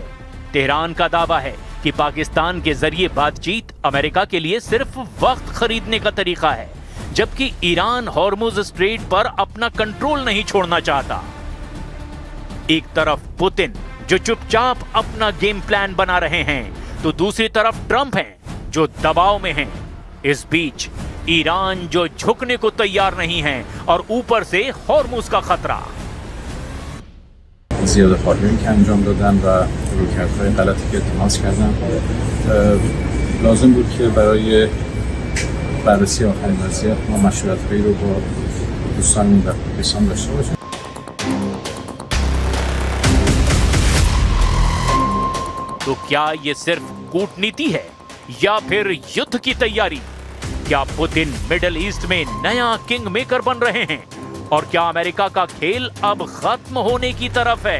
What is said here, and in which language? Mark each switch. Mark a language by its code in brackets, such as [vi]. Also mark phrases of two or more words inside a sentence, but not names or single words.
[hi] तेहरान का दावा है कि पाकिस्तान के जरिए बातचीत अमेरिका के लिए सिर्फ वक्त खरीदने का तरीका है, जबकि ईरान हॉर्मुज स्ट्रेट पर अपना कंट्रोल नहीं छोड़ना चाहता। एक तरफ पुतिन, जो चुपचाप अपना [en] game plan [hi] बना रहे हैं, तो दूसरी तरफ ट्रंप हैं, जो दबाव में हैं। इस बीच ईरान, जो झुकने को तैयार नहीं है, और ऊपर से हॉर्मुज का खतरा। [fa] زیاده‌خواهی که انجام دادن و رویکردهای غلطی که اتخاذ کردن لازم بود که برای بررسی آخرین وضعیت ما مشورت‌هایی رو با دوستان در پاکستان داشته باشیم. [hi] तो क्या ये सिर्फ कूटनीति है या फिर युद्ध की तैयारी? क्या पुतिन मिडिल ईस्ट में नया [en] king maker [hi] बन रहे हैं? और क्या अमेरिका का खेल अब खत्म होने की तरफ है?